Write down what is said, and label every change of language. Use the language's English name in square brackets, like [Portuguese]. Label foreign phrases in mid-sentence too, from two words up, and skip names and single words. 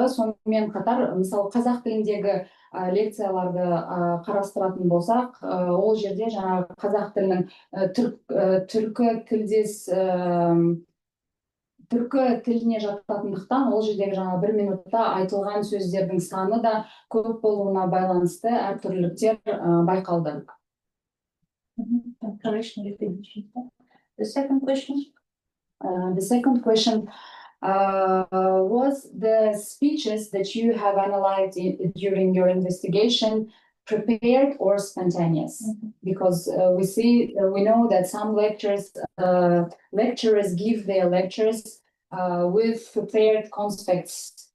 [Kazakh] Сонымен қатар, мысалы қазақ тіліндегі лекцияларды қарастыратын болсақ, ол жерде жаңағы қазақ тілінің түркі тілдес түркі тіліне жататындықтан, ол жердегі жаңа 1 минутта айтылған сөздердің саны да көп болуына байланысты әртүрліліктер байқалды. [English] The second question? The second question was the speeches that you have analyzed during your investigation prepared or spontaneous? Because we know that some lecturers give their lectures with prepared conspects.